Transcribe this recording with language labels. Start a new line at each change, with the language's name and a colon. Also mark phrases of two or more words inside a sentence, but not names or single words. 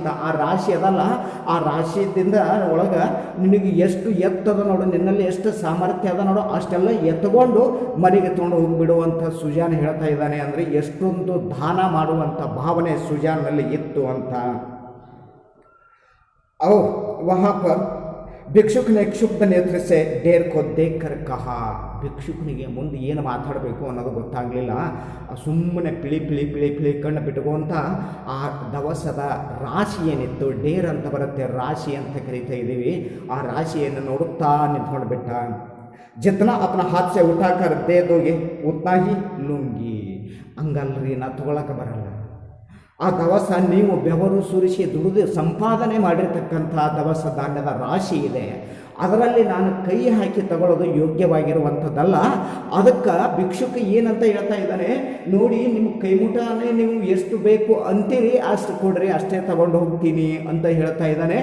Kannada: ಆ ರಾಶಿ ಅದಲ್ಲ, ಆ ರಾಶಿಯಿಂದ ಒಳಗೆ ನಿನಗೆ ಎಷ್ಟು ಎತ್ತದ ನೋಡು, ನಿನ್ನಲ್ಲಿ ಎಷ್ಟು ಸಾಮರ್ಥ್ಯ ಅದ ನೋಡು, ಅಷ್ಟೆಲ್ಲ ಎತ್ಕೊಂಡು ಮನೆಗೆ ತೊಗೊಂಡು ಹೋಗಿಬಿಡುವಂಥ ಸುಜಾನ್ ಹೇಳ್ತಾ ಇದ್ದಾನೆ. ಅಂದರೆ ಎಷ್ಟೊಂದು ದಾನ ಮಾಡುವಂಥ ಭಾವನೆ ಸುಜಾನ್ನಲ್ಲಿ ಇತ್ತು ಅಂತ.
Hindi: और वहाँ पर ಭಿಕ್ಷುಕ ने क्षुब्ध नेत्र से ढेर को देखकर कहा.
Kannada: ಭಿಕ್ಷುಕನಿಗೆ ಮುಂದೆ ಏನು ಮಾತಾಡಬೇಕು ಅನ್ನೋದು ಗೊತ್ತಾಗಲಿಲ್ಲ. ಸುಮ್ಮನೆ ಪಿಳಿ ಪಿಳಿ ಪಿಳಿ ಪಿಳಿ ಕಣ್ಣು ಬಿಟ್ಕೊಂತ ಆ ದವಸದ ರಾಶಿ ಏನಿತ್ತು, ಡೇರ್ ಅಂತ ಬರುತ್ತೆ, ರಾಶಿ ಅಂತ ಕರಿತಾ ಇದ್ದೀವಿ, ಆ ರಾಶಿಯನ್ನು ನೋಡುತ್ತಾ ನಿಂತ್ಕೊಂಡು ಬಿಟ್ಟ.
Hindi: जितना अपना हाथ से उठा कर दे दोगे उतना ही लूंगी.
Kannada: ಹಂಗಲ್ರಿ, ನಾ ತಗೊಳಕ್ಕೆ ಬರಲ್ಲ. ಆ ದವಸ ನೀವು ಬೆವರು ಸುರಿಸಿ ದುಡಿದು ಸಂಪಾದನೆ ಮಾಡಿರ್ತಕ್ಕಂಥ ದವಸ ಧಾನ್ಯದ ರಾಶಿ ಇದೆ, ಅದರಲ್ಲಿ ನಾನು ಕೈ ಹಾಕಿ ತಗೊಳ್ಳೋದು ಯೋಗ್ಯವಾಗಿರುವಂಥದ್ದಲ್ಲ. ಅದಕ್ಕೆ ಭಿಕ್ಷುಕ ಏನಂತ ಹೇಳ್ತಾ ಇದ್ದಾನೆ ನೋಡಿ, ನಿಮ್ಮ ಕೈಮುಟಾನೇ ನೀವು ಎಷ್ಟು ಬೇಕು ಅಂತೀರಿ ಅಷ್ಟು ಕೊಡ್ರಿ, ಅಷ್ಟೇ ತಗೊಂಡು ಹೋಗ್ತೀನಿ ಅಂತ ಹೇಳ್ತಾ ಇದ್ದಾನೆ.